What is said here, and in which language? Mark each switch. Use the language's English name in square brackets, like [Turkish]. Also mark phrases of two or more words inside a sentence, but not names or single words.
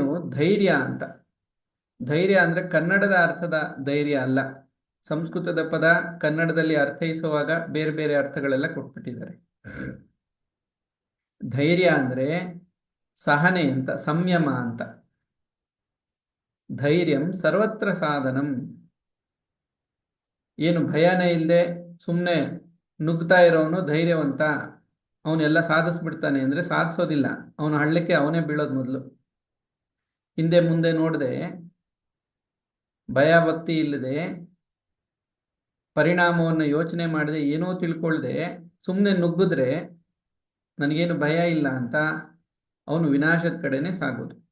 [Kannada] ಧೈರ್ಯ ಅಂತ. ಧೈರ್ಯ ಅಂದ್ರೆ ಕನ್ನಡದ ಅರ್ಥದ ಧೈರ್ಯ ಅಲ್ಲ. ಸಂಸ್ಕೃತದ ಪದ ಕನ್ನಡದಲ್ಲಿ ಅರ್ಥೈಸುವಾಗ ಬೇರೆ ಬೇರೆ ಅರ್ಥಗಳೆಲ್ಲ ಕೊಟ್ಬಿಟ್ಟಿದ್ದಾರೆ. ಧೈರ್ಯ ಅಂದ್ರೆ ಸಹನೆ ಅಂತ, ಸಂಯಮ ಅಂತ. [Sanskrit] ಧೈರ್ಯಂ ಸರ್ವತ್ರ ಸಾಧನಂ. [Kannada] ಏನು ಭಯನೇ ಇಲ್ಲದೆ ಸುಮ್ಮನೆ ನುಗ್ತಾ ಇರೋನು ಧೈರ್ಯವಂತ, ಅವನೆಲ್ಲ ಸಾಧಿಸ್ಬಿಡ್ತಾನೆ ಅಂದ್ರೆ ಸಾಧಿಸೋದಿಲ್ಲ. ಅವನು ಹಳ್ಳಕ್ಕೆ ಅವನೇ ಬೀಳೋದು ಮೊದಲು. ಹಿಂದೆ ಮುಂದೆ ನೋಡದೆ, ಭಯ ಭಕ್ತಿ ಇಲ್ಲದೆ, ಪರಿಣಾಮವನ್ನು ಯೋಚನೆ ಮಾಡದೆ, ಏನೋ ತಿಳ್ಕೊಳ್ದೆ ಸುಮ್ಮನೆ ನುಗ್ಗಿದ್ರೆ ನನಗೇನು ಭಯ ಇಲ್ಲ ಅಂತ ಅವನು ವಿನಾಶದ ಕಡೆನೆ ಸಾಗೋದು.